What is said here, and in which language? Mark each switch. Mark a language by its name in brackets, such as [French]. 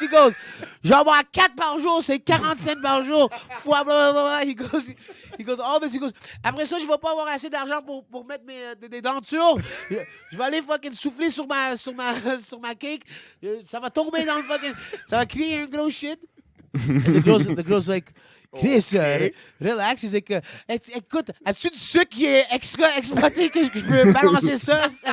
[English] He goes, [French] j'en bois 4 par jour, c'est 40 cents par jour. Fois, blah, blah, blah. [English] He goes, all this. He goes, [French] après ça, je vais pas avoir assez d'argent pour mettre des dentures. Je vais aller fucking souffler sur ma cake. Ça va tomber dans le fucking, ça va créer un gros shit. [English] And the girl's like, Chris, relax. He's like, [French] écoute, as-tu du sucre qui est extra exploité que je peux balancer ça?